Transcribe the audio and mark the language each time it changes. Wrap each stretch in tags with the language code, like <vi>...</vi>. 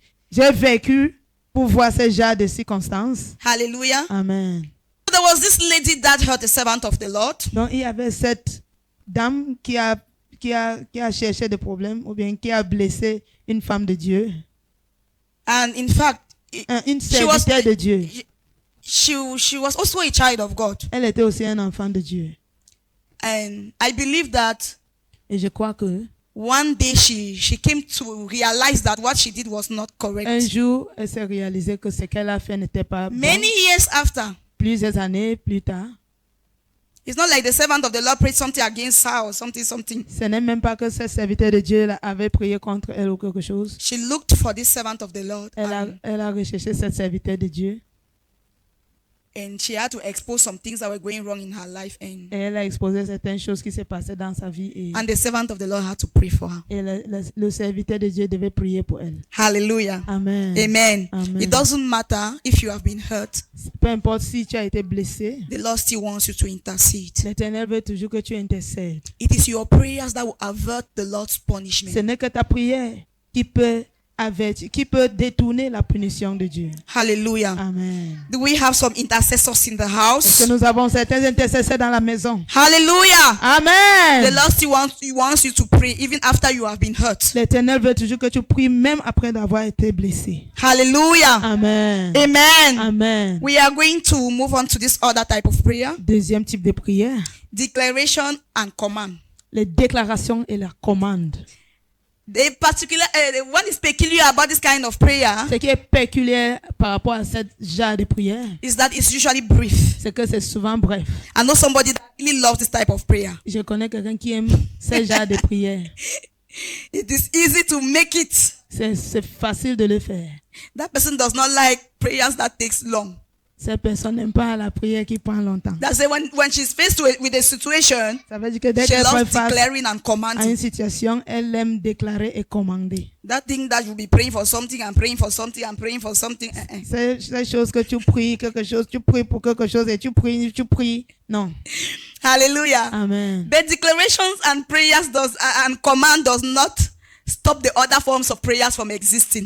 <fr>J'ai vécu pour voir ce genre de circonstances.</fr> <en>Hallelujah. Amen. There was this lady that hurt a servant of the Lord.</en> <fr>Donc il y avait cette dame qui a cherché des problèmes ou bien qui a blessé une femme de Dieu,</fr> <en>And in fact,</en> <fr>une serviteur de Dieu.</fr> <en>she was also a child of God.</en> <fr>Elle était aussi un enfant de Dieu.</fr> <en>And I believe that</en> <fr>Et je crois que</fr> <en>one day she came to realize that what she did was not</en> <fr>un</fr> <en>correct.</en> <fr>jour, elle s'est réalisée que ce qu'elle a fait n'était pas bon.</fr> <en>Many years after,</en> <fr>Plusieurs années plus tard,</fr> <en>it's not like the servant of the Lord prayed something against her or something.</en> <fr>ce n'est même pas que ce serviteur de Dieu avait prié contre elle ou quelque chose.</fr> <en>She looked for this servant of the Lord</en> <fr>Elle a recherché ce serviteur de Dieu</fr> <en>and she had to expose some things that were going wrong in her life.</en> <fr>et elle a exposé certaines choses qui se passaient dans sa vie</fr> <en>And the servant of the Lord had to pray for her.</en> <fr>et le serviteur de Dieu devait prier pour elle.</fr> <en>Hallelujah. Amen. Amen. Amen. It doesn't matter if you have been hurt.</en> <fr>Peu importe si tu as été blessé,</fr> <en>The Lord still wants you to intercede.</en> <fr>l'Éternel veut toujours que tu intercèdes.</fr> <en>It is your prayers that will avert the Lord's punishment.</en> <fr>Ce n'est que ta prière qui peut détourner la punition de Dieu.</fr> <en>Hallelujah. Amen. Do we have some intercessors in the</en> <fr>Est-ce</fr> <en>house?</en> <fr>que nous avons certains intercesseurs dans la maison?</fr> <en>Hallelujah. The Amen. Lord still wants you to pray even after you have been hurt.</en> <fr>L'Éternel veut toujours que tu pries même après d'avoir été blessé.</fr> <en>Hallelujah. Amen. Amen. Amen. We are going to move on to this other type of prayer.</en> <fr>Deuxième type de prière,</fr> <en>Declaration and command.</en> <fr>les déclarations et la commande.</fr> <en>The what is peculiar about this kind of prayer</en> <fr>Ce qui est peculiar par rapport à ce genre de prière,</fr> <en>is that it's usually brief.</en> <fr>c'est que c'est souvent bref.</fr> <en>I know somebody that really loves this type of prayer.</en> <fr>Je connais quelqu'un qui aime ce genre de prière.</fr> <en>It is easy to make it.</en> <fr>C'est facile de le faire.</fr> <en>That person does not like prayers that takes long.</en> <fr>Cette personne n'aime pas la prière qui prend longtemps.</fr> <en>That's it. When she's faced with a situation,</en> <fr>Ça veut dire que dès</fr> <en>she</en> <fr>qu'elle fait</fr> <en>loves</en> <fr>face</fr> <en>declaring and</en> <fr>à une</fr> <en>commanding.</en> <fr>situation, elle aime déclarer et commander.</fr> <en>That thing that you'll be praying for something and praying for something and praying for something.</en> <fr>C'est ces choses que tu pries quelque chose, tu pries pour quelque chose et tu pries. Non.</fr> <en>Hallelujah. Amen. But declarations and prayers and command does not stop the other forms of prayers from existing.</en>